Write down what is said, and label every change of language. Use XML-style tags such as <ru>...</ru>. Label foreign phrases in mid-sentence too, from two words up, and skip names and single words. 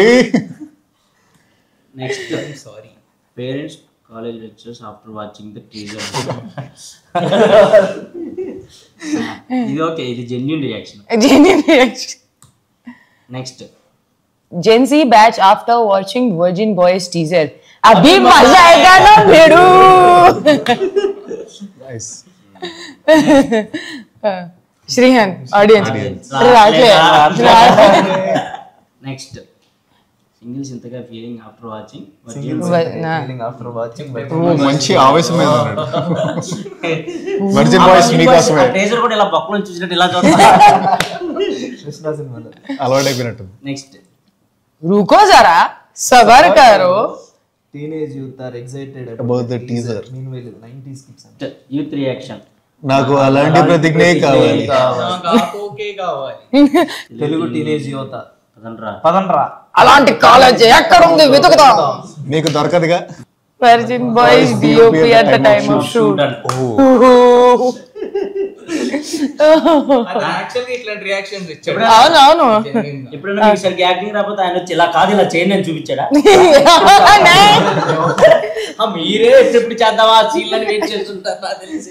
<en>Next, sorry parents college lecturers after watching the teaser.</en> <te>ఇది ఓకే, ఇది</te> <en>genuine reaction.</en> <te>నెక్స్ట్,</te> <en>Gen Z batch after watching Virgin Boys teaser.</en> <hi>अभी मजा आएगा ना भेड़ू.</hi> <en>Nice. श्रीहन audience.</en> <te>నెక్స్ట్, సింగిల్స్ ఇంతగా</te> <en>feeling after watching feeling after watching.</en> <te>మంచి ఆవేశం మీద ఉన్నాడు. వర్జిన్ బాయ్స్ మీకోసమే. టీజర్ కూడా ఇలా పక్కన చూసినట్టు ఇలా చూస్తా. కృష్ణ సినిమాలో అలవాటైపోయినట్టు. నెక్స్ట్,</te> <hi>रुको जरा सबर करो.</hi> <en>teenage youth are excited about the teaser. meanwhile 90s kids అంట. youth reaction.</en> <te>నాకు అలాంటి ప్రతిజ్ఞే కావాలి. ఓకే కావాలి. తెలుగు టీనేజ్ యువత పదండ్రా. అలాంటి కాలేజ్ ఎక్కడ ఉంది వెతుకుతాం. మీకు దొరకదుగా.</te> <en>Virgin Boys DOP at the time of shoot.</en> <te>యాక్చువల్లీ ఇట్లాంటి రియాక్షన్స్ ఇచ్చాడు. అవును ఎప్పుడైనా ఈసారికి యాక్టింగ్ రాకపోతే ఆయన వచ్చి ఇలా కాదు ఇలా చేయండి అని చూపించాడా? మీరే ఎప్పుడు చేద్దామా సీన్లని వెయిట్ చేస్తుంటారు నాకు తెలిసి.</te>